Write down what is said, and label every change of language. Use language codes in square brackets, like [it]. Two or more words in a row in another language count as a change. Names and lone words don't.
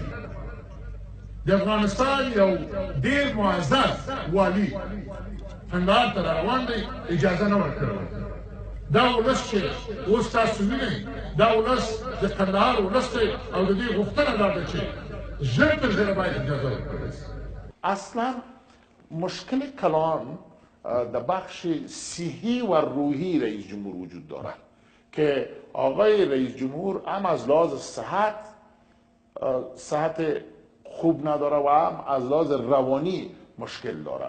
[ps] د افغانستان یو ډېر معزز والي قندهار ته راروان دی، اجازه نه ورکړې. دا ولس چې اوس تاسو وینئ، دا ولس د قندهار ولس دی او د دې غوښتنه دا ده چې ژر تر ژره باید اجازه ورکړل شي. [fa] اصلا مشکل کلان در بخش صحی و روحی رئیس جمهور وجود دارد که آقای رئیس جمهور هم از لحاظ صحت خوب نداره و هم از لحاظ روانی مشکل دارد.